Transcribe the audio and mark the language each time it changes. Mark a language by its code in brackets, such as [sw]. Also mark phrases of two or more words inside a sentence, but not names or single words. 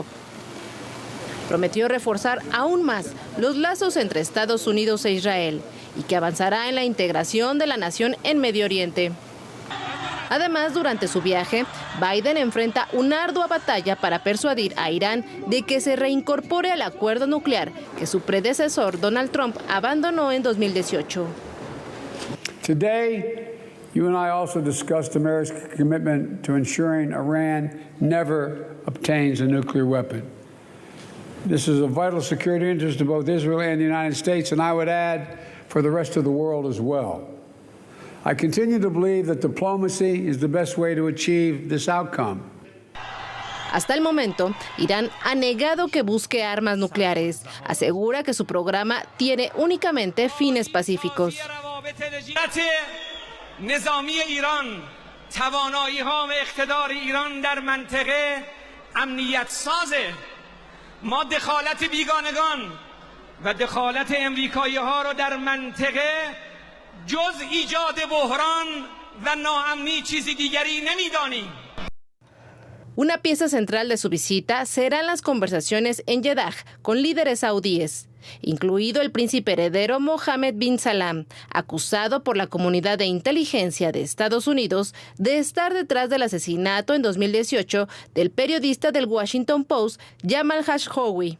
[es] Prometió reforzar aún más los lazos entre Estados Unidos e Israel y que avanzará en la integración de la nación en Medio Oriente. Además, durante su viaje, Biden enfrenta una ardua batalla para persuadir a Irán de que se reincorpore al acuerdo nuclear que su predecesor Donald Trump abandonó en 2018. [en] Today, you and I also discussed America's commitment to ensuring Iran never obtains a nuclear weapon. This is a vital security interest to both Israel and the United States, and I would add, for the rest of the world as well. I continue to believe that diplomacy is the best way to achieve this outcome. [es] Hasta el momento, Irán ha negado que busque armas nucleares. Asegura que su programa tiene únicamente fines pacíficos. [fa] ما دخالت بیگانگان و دخالت امریکایی ها رو در منطقه جز ایجاد بحران و ناامنی چیزی دیگری نمیدانیم. [es] Una pieza central de su visita serán las conversaciones en Jeddah con líderes saudíes, incluido el príncipe heredero Mohammed bin Salman, acusado por la comunidad de inteligencia de Estados Unidos de estar detrás del asesinato en 2018 del periodista del Washington Post, Jamal Khashoggi.